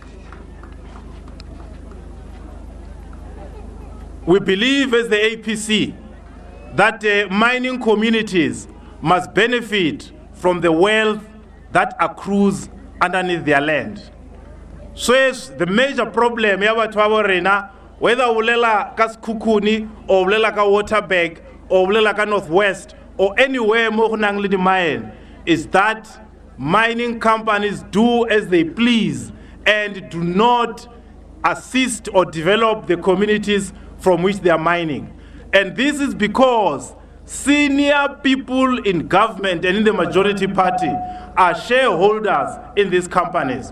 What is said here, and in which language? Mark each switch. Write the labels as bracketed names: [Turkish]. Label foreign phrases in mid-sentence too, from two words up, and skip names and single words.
[English] We believe as the APC that mining communities must benefit from the wealth that accrues underneath their land. So the major problem whether [Northern Sotho] ulela ka Sekhukhune [English] or [Northern Sotho] ulela ka Waterberg [English] or [Northern Sotho] ulela ka Northwest [English] or anywhere [Northern Sotho] mo go nang le di mine, [English] is that mining companies do as they please and do not assist or develop the communities from which they are mining. And this is because senior people in government and in the majority party are shareholders in these companies.